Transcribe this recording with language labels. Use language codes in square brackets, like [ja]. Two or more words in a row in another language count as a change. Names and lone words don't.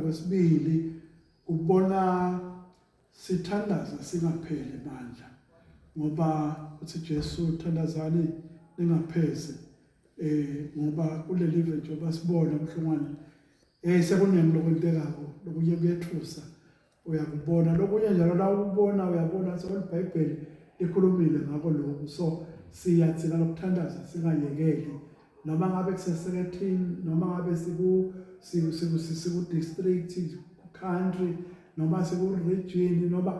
[ss] Mhlambe kwesibili ubona sithandaza singapheli mandla ngoba uthi Jesu thandazani ningaphezi ngoba kuleli live njengoba sibona mhlongwane sekuningi lokwentekako lokunye kuyethusa uyakubona lokunye njalo la ukubona uyabona so iBhayibheli likhulumile ngako lokho so siyathina lokuthandaza singayekeli noma ngabe kusesekethini noma ngabe siku district ku country noma siku region noma